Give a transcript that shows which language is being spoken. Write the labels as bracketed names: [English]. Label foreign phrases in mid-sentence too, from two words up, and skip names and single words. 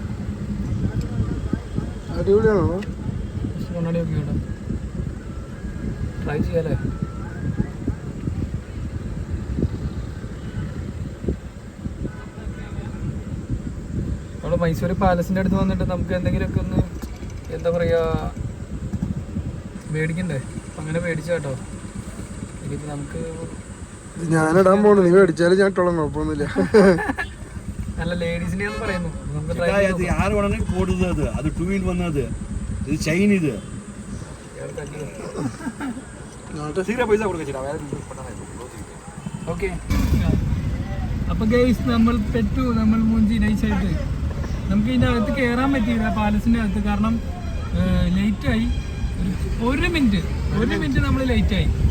[Malayalam] കണ്ണാടി നോക്കി കേട്ടോ ട്രൈ ചെയ്യാല്ലേ നമ്മൾ മൈസൂർ പാലസിൻ്റെ അടുത്ത് വന്നിട്ട് നമുക്ക് എന്തെങ്കിലുമൊക്കെ ഒന്ന് എന്താ പറയുക മേടിക്കണ്ടേ അങ്ങനെ മേടിച്ച കേട്ടോ ഇനിയിപ്പോൾ നമുക്ക് ഞാനിടാൻ പോണു നീ മേടിച്ചാലും ഞാൻ ഇട്ടോളാം കുഴപ്പമൊന്നുമില്ല നല്ല ലേഡീസിനെ എന്ന് പറയുന്നു നമുക്ക് [Kannada] ಅದು ಯಾರು ಒಣನೆ ಕೊಡುದು ಅದು ಅದು [English] 2 in 1 [Kannada] ಅದು ಇದು ಚೈನ್ ಇದು [Malayalam] സീറോ പൈസ കൊടുക്കച്ചിട്ടാ വേറെ യൂസ് പണ്ണാ ഓക്കെ അപ്പോൾ ഗൈസ് നമ്മൾ പെട്ടു നമ്മൾ മൂഞ്ചി നൈസായിട്ട് നമുക്ക് ഇതിൻ്റെ അകത്ത് കയറാൻ പറ്റിയില്ല പാലസിൻ്റെ അകത്ത് കാരണം ലേറ്റായി ഒരു മിനിറ്റ് നമ്മൾ ലേറ്റായി